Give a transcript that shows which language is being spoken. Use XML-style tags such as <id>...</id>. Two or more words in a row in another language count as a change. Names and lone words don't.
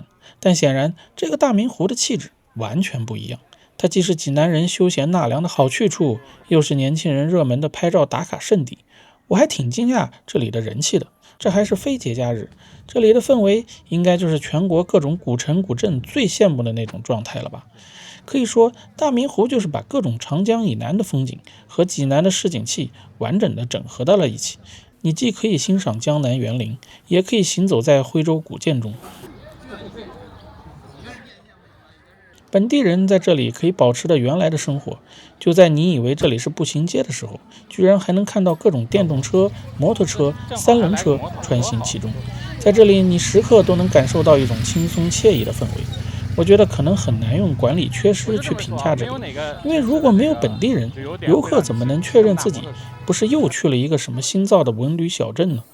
<zh>但顯然，這個大明湖的氣質完全不一樣。它既是濟南人休閒納涼的好去處，又是年輕人熱門的拍照打卡聖地。我還挺驚訝這裡的人氣的，這還是非節假日，這裡的氛圍應該就是全國各種古城古鎮最羨慕的那種狀態了吧。可以說，大明湖就是把各種長江以南的風景和濟南的市井氣完整的整合到了一起。你既可以欣賞江南園林，也可以行走在徽州古建中。本地人在這裡可以保持着原來的生活，就在你以為這裡是步行街的時候，居然還能看到各種電動車、摩托車、3輪車穿行其中。在這裡，你時刻都能感受到一種輕鬆愜意的氛圍。我覺得可能很難用管理缺失去評價這裡，因為如果沒有本地人，遊客怎麼能確認自己不是又去了一個什麼新造的文旅小鎮呢？</zh>